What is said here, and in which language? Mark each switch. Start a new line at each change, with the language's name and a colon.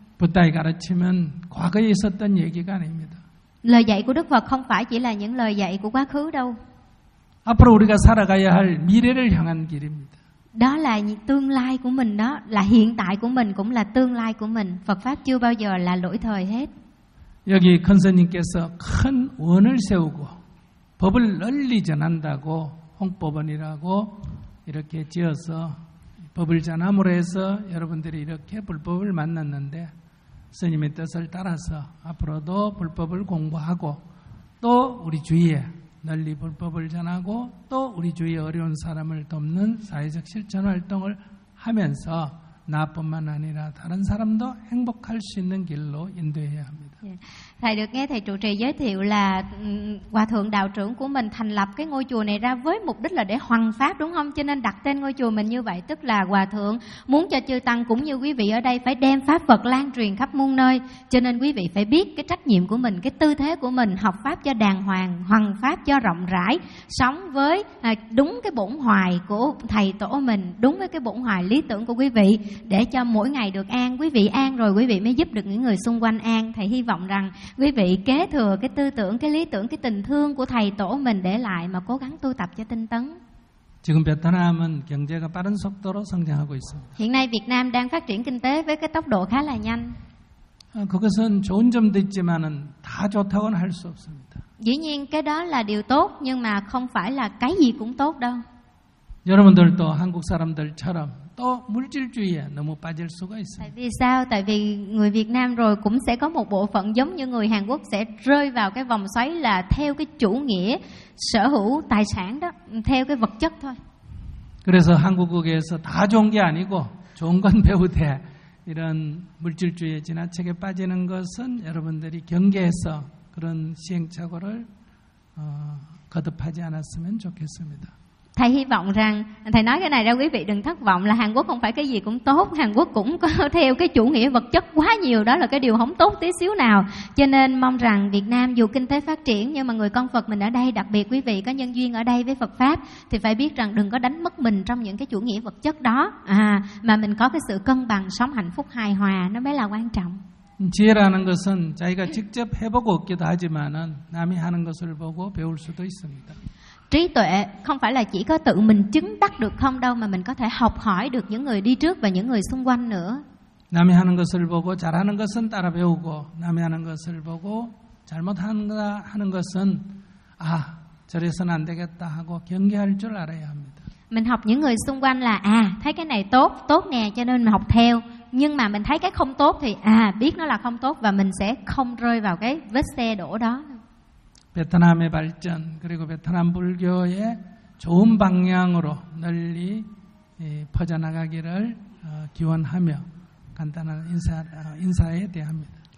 Korean: 부다이 가르침은 과거에 있었던 얘기가 아닙니다.
Vietnamese: Lời dạy của Đức Phật không phải chỉ là những lời dạy của quá khứ đâu.
Korean: 앞으로 우리가 살아가야 할 미래를 향한 길입니다.
Vietnamese: Đó là tương lai của mình đó, là hiện tại của mình cũng là tương lai của mình. Phật pháp chưa bao giờ là lỗi thời hết.
Korean: 여기 큰스님께서 큰 원을 세우고 법을 널리 전한다고 홍법원이라고 이렇게 지어서 법을 전함으로 해서 여러분들이 이렇게 불법을 만났는데 스님의 뜻을 따라서 앞으로도 불법을 공부하고 또 우리 주위에 널리 불법을 전하고 또 우리 주위의 어려운 사람을 돕는 사회적 실천 활동을 하면서 나뿐만 아니라 다른 사람도 행복할 수 있는 길로 인도해야 합니다.
Vietnamese: Thầy được nghe thầy trụ trì giới thiệu là hòa thượng đạo trưởng của mình thành lập cái ngôi chùa này ra với mục đích là để hoằng pháp đúng không? Cho nên đặt tên ngôi chùa mình như vậy, tức là hòa thượng muốn cho chư tăng cũng như quý vị ở đây phải đem pháp Phật lan truyền khắp muôn nơi. Cho nên quý vị phải biết cái trách nhiệm của mình, cái tư thế của mình, học pháp cho đàng hoàng, hoằng pháp cho rộng rãi, sống với đúng cái bổn hoài của thầy tổ mình, đúng với cái bổn hoài lý tưởng của quý vị, để cho mỗi ngày được an, quý vị an rồi quý vị mới giúp được những người xung quanh an. Thầy hy vọng rằng quý vị kế thừa cái tư tưởng, cái lý tưởng, cái tình thương của thầy tổ mình để lại mà cố gắng tu tập cho tinh tấn.
Korean: 지금 베트남은 경제가 빠른 속도로 성장하고 있습니다.
Vietnamese: Hiện nay Việt Nam đang phát triển kinh tế với cái tốc độ khá là nhanh.
Korean: 그것은 좋은 점도 있지만은 다 좋다고는 할 수 없습니다.
Vietnamese: Dĩ nhiên cái đó là điều tốt nhưng mà không phải là cái gì cũng tốt đâu.
Korean: 여러분들도 한국 사람들처럼 또 물질주의에 너무 빠질 수가 있습니다.
Vietnamese: Tại vì sao? Tại vì người Việt Nam rồi cũng sẽ có một bộ phận giống như người Hàn Quốc sẽ rơi vào cái vòng xoáy là theo cái chủ nghĩa sở hữu tài sản đó, theo cái vật chất thôi.
Korean: 그래서 한국에서 다 좋은 게 아니고 좋은 건 배우되 이런 물질주의에 지나치게 빠지는 것은 여러분들이 경계해서 그런 시행착오를 거듭하지 않았으면 좋겠습니다.
Vietnamese: Thầy hy vọng rằng, thầy nói cái này ra quý vị đừng thất vọng là Hàn Quốc không phải cái gì cũng tốt. Hàn Quốc cũng có theo cái chủ nghĩa vật chất quá nhiều, đó là cái điều không tốt tí xíu nào. Cho nên mong rằng Việt Nam dù kinh tế phát triển nhưng mà người con Phật mình ở đây, đặc biệt quý vị có nhân duyên ở đây với Phật Pháp, thì phải biết rằng đừng có đánh mất mình trong những cái chủ nghĩa vật chất đó, à, mà mình có cái sự cân bằng, sống hạnh phúc hài hòa, nó mới là quan trọng.
Korean: 지혜라는 것은 자기가 직접 해보고 얻기도 하지만은 남이 하는 것을 보고 배울 수도 있습니다.
Vietnamese: Trí tuệ không phải là chỉ có tự mình chứng đắc được không đâu, mà mình có thể học hỏi được những người đi trước và những người xung quanh nữa.
Korean: 남이 하는 것을 보고 잘하는 것은 따라 배우고 남이 하는 것을 보고 잘못한다 하는 것은 아, 저래서는 안 되겠다 하고 경계할 줄 알아야 합니다.
Vietnamese: Mình học những người xung quanh là à, thấy cái này tốt, tốt nè, cho nên mình học theo. Nhưng mà mình thấy cái không tốt thì à, biết nó là không tốt và mình sẽ không rơi vào cái vết xe đổ đó.
Korean: 베트남의 발전 그리고 베트남 불교의 좋은 방향으로 널리 퍼져나가기를 기원하며 간단한 인사에 대합니다.